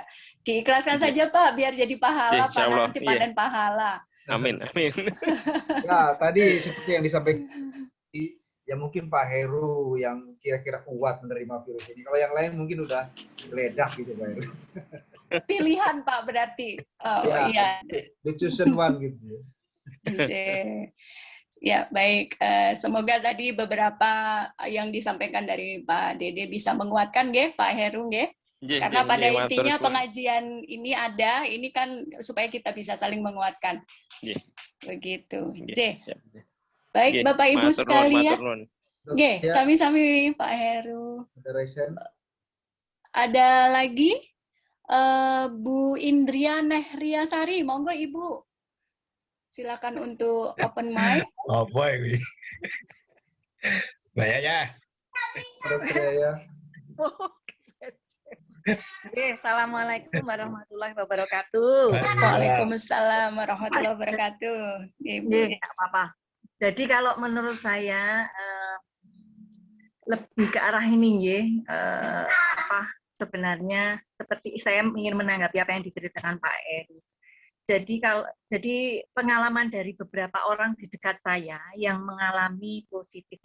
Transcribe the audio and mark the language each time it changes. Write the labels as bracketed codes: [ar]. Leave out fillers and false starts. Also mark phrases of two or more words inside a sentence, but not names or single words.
[id] Diikhlaskan saja Pak biar jadi pahala Pak, nanti panen pahala. Amin. Ya, tadi seperti yang disampaikan ya mungkin Pak Heru yang kira-kira kuat menerima virus ini. Kalau yang lain mungkin udah geledak gitu Pak Heru. Pilihan Pak berarti. Iya. [en] The chosen one gitu. [id] Ya baik. Semoga tadi beberapa yang disampaikan dari Pak Dede bisa menguatkan Pak Heru Karena pada intinya pengajian ini ada, ini kan supaya kita bisa saling menguatkan. Begitu. Baik, Bapak Ibu sekalian. [jv] Sami-sami Pak Heru. [id] Ada lagi Bu Indria Nehriasari, monggo Ibu. Silakan untuk open mic. Apa ini? Banyak ya. Oke, [ar] السلام عليكم ورحمة الله وبركاته. وعليكم السلام ورحمة الله وبركاته. [id] Ibu. Nggak apa-apa. Jadi kalau menurut saya lebih ke arah ini ya, sebenarnya seperti saya ingin menanggapi apa yang diceritakan Pak Eri. Jadi pengalaman dari beberapa orang di dekat saya yang mengalami positif.